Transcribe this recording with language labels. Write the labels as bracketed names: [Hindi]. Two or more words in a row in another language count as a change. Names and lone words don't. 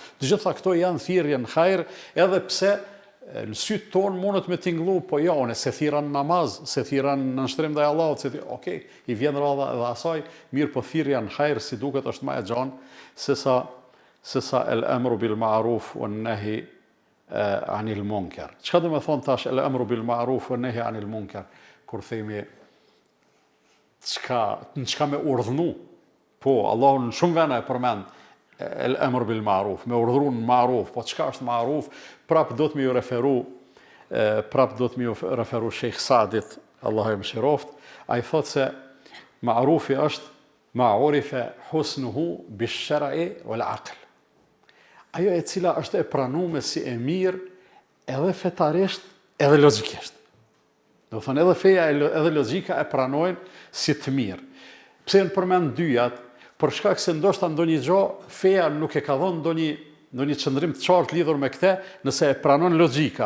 [Albanian] Të gjitha këto janë thirrje në hajër, edhe pse në sytë tonë mundet me tingëllu, po jo, se thirra në namaz, se thirra në nënshtrim ndaj Allahut, okej, i vjen radha edhe asaj, mirë po thirrja në hajër si duket është më e gjanë sesa [Arabic] الأمر بالمعروف والنهي عن المنكر. [Albanian] Çka do të thonë tash [Arabic] الأمر بالمعروف والنهي عن المنكر? [Albanian] Kur themi çka me urdhnu, po Allahu në shumë vende e përmend [Arabic] الأمر بالمعروف, [Albanian] me urdhëruar në ma'ruf, po çka është ma'ruf? Prap do të më referu Sheikh Saadit, Allahu e mëshiroft, ai thotë se ma'rufi është [Arabic] ما عرف حسنه بالشرع والعقل. [Albanian] Ajo e cila është e pranuar si e mirë edhe fetarisht, edhe logjikisht. Do thonë edhe feja edhe logjika e pranojnë si të mirë. Pse në përmend dyjat? Për shkak se ndoshta ndonjë gjë feja nuk e ka dhënë ndonjë qëndrim të qartë lidhur me këtë, nëse e pranon logjika.